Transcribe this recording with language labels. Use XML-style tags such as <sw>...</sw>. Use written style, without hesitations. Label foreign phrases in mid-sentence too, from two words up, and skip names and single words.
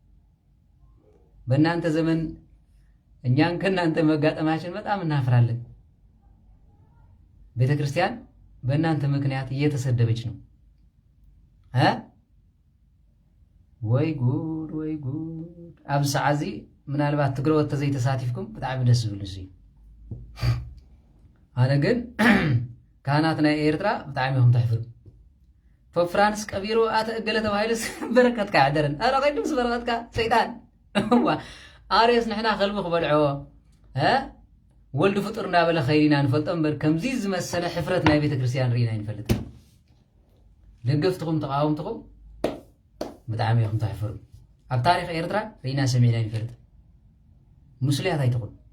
<am>በእናንተ ዘመን እኛን ከእናንተ መጋጠማችን በጣም እናፍራለን። ቤተክርስቲያን በእናንተ ምክንያት እየተሰደበች ነው። ወይ ጉድ ወይ ጉድ።</am> <ti>ኣብ ሰዓዚ ምናልባት ትግረወት ተዘይተሳቲፍኩም ብጣዕሚ ደስ ዝብል እዩ። ኣነ ግን ካህናት ናይ ኤርትራ ብጣዕሚ እዮም ተሕፍሩ። ፖፕ ፍራንስ ቀቢሩ ኣተእገለ ተባሂሉስ በረከትካ ያዕደረን። ኣረ ቀይዱም በረከትካ ሰይጣን ኣርዮስ ንሕና ከልቢ ክበልዕዎ ወልዲ ፍጡር እንዳበለ ኸይዲና ንፈልጦ እምበር ከምዚ ዝመሰለ ሕፍረት ናይ ቤተ ክርስቲያን ርኢና ይንፈልጥ። ደገፍትኩም ተቃወምትኩም ብጣዕሚ ኢኹም ተሕፍሩ። ኣብ ታሪክ ኤርትራ ርኢና ሰሚዕና ይንፈልጥ። ሙስልያት ኣይትኹን</ti>